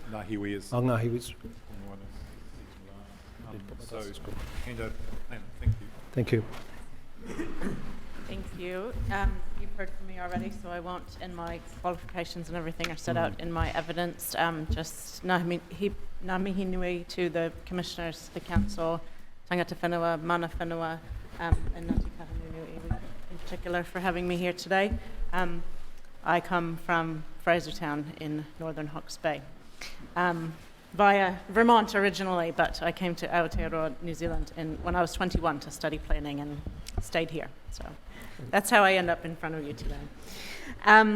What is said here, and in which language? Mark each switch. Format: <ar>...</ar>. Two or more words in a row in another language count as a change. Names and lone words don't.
<en>Ngahi is. Oh, no, he was. So, hand over. Thank you. Thank you. Thank you. You've heard from me already, so I won't, and my qualifications and everything are set out in my evidence. Just</en> <mi>ngā mihi nui</mi> <en>to the commissioners, the council,</en> <mi>tangata whenua, mana whenua,</mi> <en>and Ngāti Kahungunu in particular for having me here today. I come from Frasertown in northern Hawke's Bay. Via Vermont originally, but I came to Aotearoa, New Zealand when I was 21 to study planning and stayed here. So that's how I end up in front of you today.</en>